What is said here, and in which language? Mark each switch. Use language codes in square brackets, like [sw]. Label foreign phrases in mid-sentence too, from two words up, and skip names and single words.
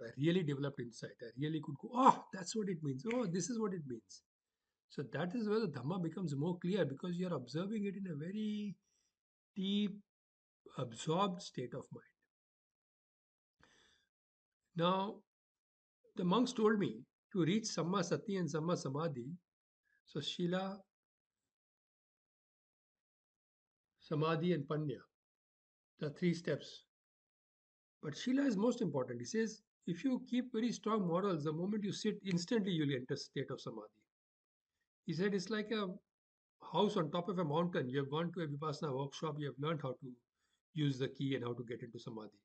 [en] I really developed insight. I really could go, oh, that's what it means. Oh, this is what it means. So that is where the Dhamma becomes more clear because you're observing it in a very deep, absorbed state of mind. Now, the monks told me to reach [pi] Samma Sati [en] and [pi] Samma Samadhi. [en] So, [pi] Shila, Samadhi, [en] and Panya, the three steps. But Shila is most important. He says, if you keep very strong morals, the moment you sit, instantly you'll enter state of Samadhi. He said it's like a house on top of a mountain. You have gone to a Vipassana workshop, you have learned how to use the key and how to get into Samadhi.